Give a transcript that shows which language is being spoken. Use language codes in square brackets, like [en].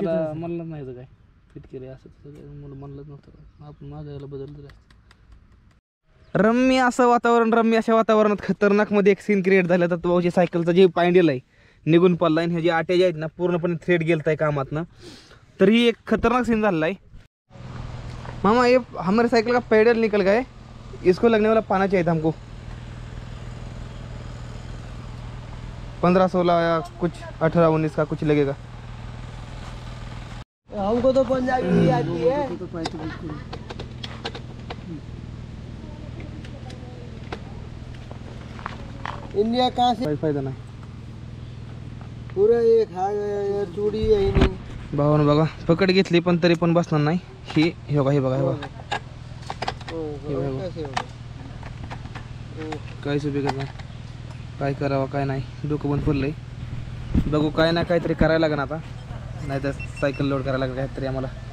[mr] मला म्हणलंच नाही काय फिट केले असं मला म्हणलंच नव्हतं. आपण माझ्या याला बदललं. रम्य असं वातावरण, रम्य अशा वातावरणात खतरनाक मध्ये एक सीन क्रिएट झाला. तर भाऊची सायकलचा जे पॅन्डल आहे निघून पडला आणि ह्या जे आटे जे आहेत ना पूर्णपणे थ्रेड गेलत आहे कामात ना. तर ही एक खतरनाक सीन झालेला आहे. [hi] मामा ये हमारे साइकिल का पैडल निकल गए, इसको लगने वाला पाना चाहिए था हमको. 15-16 या कुछ 18-19 का कुछ लगेगा. हमको तो पंजाबी आती है. इंडिया कहाँ से [mr] फायदा नाही. [hi] पूरा ये खा गया, चूड़ी है नहीं. [mr] भावानं बघा पकड घेतली पण तरी पण बसणार नाही. हे बघा हे बघा हे बघा काहीच बिघत नाही. काय करावं काय नाही, डोकं बंद पडलंय. बघू काय ना काहीतरी करायला लागेल आता, नाही तर सायकल लोड करायला लागेल काहीतरी आम्हाला.